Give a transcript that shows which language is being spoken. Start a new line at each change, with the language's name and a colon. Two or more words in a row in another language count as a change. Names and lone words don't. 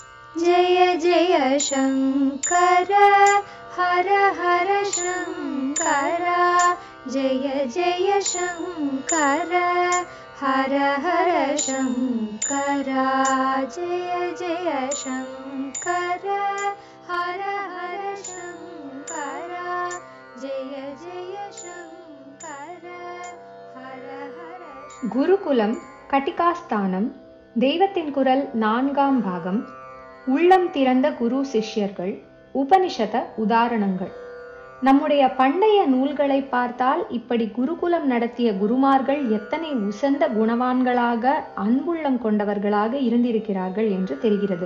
Sanskrit: जय जय शङ्कर हर हर शङ्कर जय जय शङ्कर हर हर शङ्कर जय जय शङ्कर हर हर शङ्कर जय जय शङ्कर हर हर.
Tamil: குருகுலம் கட்டிகாஸ்தானம் தெய்வத்தின் குரல் 4ஆம் பாகம். உள்ளம் திறந்த குரு சிஷ்யர்கள். உபனிஷத உதாரணங்கள். நம்முடைய பண்டைய நூல்களை பார்த்தால் இப்படி குருகுலம் நடத்திய குருமார்கள் எத்தனை உசந்த குணவான்களாக அன்புள்ளம் கொண்டவர்களாக இருந்திருக்கிறார்கள் என்று தெரிகிறது.